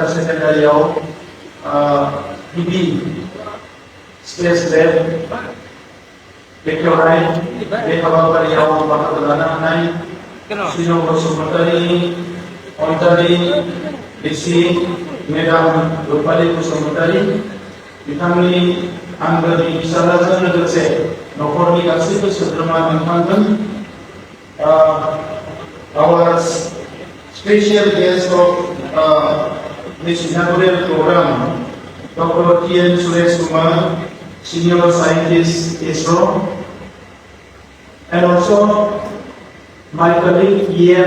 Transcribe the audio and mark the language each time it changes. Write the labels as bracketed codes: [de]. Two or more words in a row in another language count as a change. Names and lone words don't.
[brx] सेकेन्डारियाव गिबि स्टेज लेब बेखेवनाय बे हाबाफारियाव बाहागो लानो हानाय सिन' बसुमतारीनि अनजालि बिसि मेडाम रुपाली बसुमतारी बिथांनि आंगोनि फिसाज्लाजों लोगोसे न'खरनि गासैबो सोद्रोमा नोंथांजों [en] our special guest of this inaugural program, Dr. T.N. Suresh Kumar, Senior Scientist, ISRO, and also my colleague E.M.